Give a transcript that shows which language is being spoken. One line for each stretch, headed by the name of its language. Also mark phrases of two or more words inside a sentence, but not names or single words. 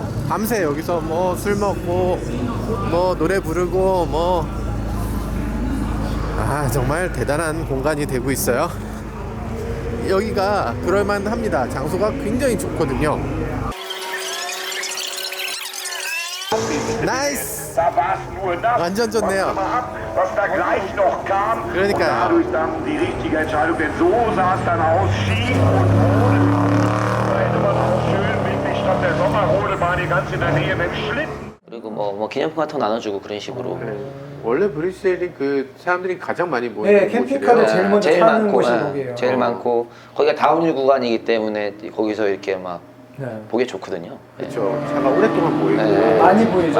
Korean: 밤새 여기서 뭐 술 먹고 뭐 노래 부르고 정말 대단한 공간이 되고 있어요. 여기가 그럴만합니다. 장소가 굉장히 좋거든요. 나이스!
German: Da war es nur das,
Korean: 완전 좋네요.
German: was da gleich noch kam.
Korean: 그러니까요.
German: Und dadurch dann die richtige Entscheidung, denn so sah es dann aus, schief und ohne. Da hätte man auch schön wirklich statt der Sommerrodelbahn hier ganz in der Nähe mit dem Schlitten.
Korean: 그리고 뭐 기념품 같은 거 나눠주고 그런 식으로 원래 브뤼셀이 그 사람들이 가장 많이 모이는 네, 캠핑카를 곳이래요. 제일 먼저 타는 곳이 거기예요. 제일 많고 거기가 다운힐 구간이기 때문에 거기서 이렇게 막 네. 보기 좋거든요. 그렇죠. 차가 오랫동안 보이고. 네. 많이 보이죠.